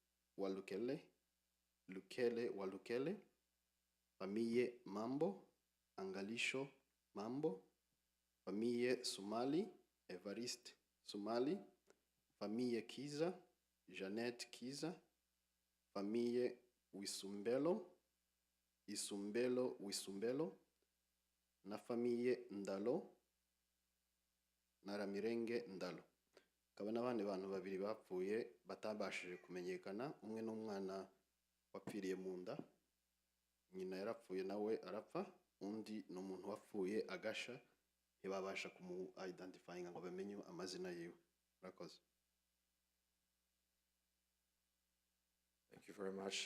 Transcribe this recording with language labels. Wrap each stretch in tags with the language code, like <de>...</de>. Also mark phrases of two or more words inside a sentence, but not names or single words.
<rw>Walukele, famille Mambo, Angalisho Mambo, famille Sumali, Evariste Sumali, famille Kiza, Jeannette Kiza, famille Wisumbelo, na famille Ndalo, Naramirenge Ndalo. Kaba n'abandi bantu babiri bapfuye batabashije kumenyekana, umwe n'umwana wapfiriye mu nda, nyina yarapfuye nawe arapfa, undi n'umuntu wapfuye agasha, ntibabasha kumu-identifyinga ngo bamenye amazina yiwe. Murakoze.</rw> <en>Thank you very much.</en>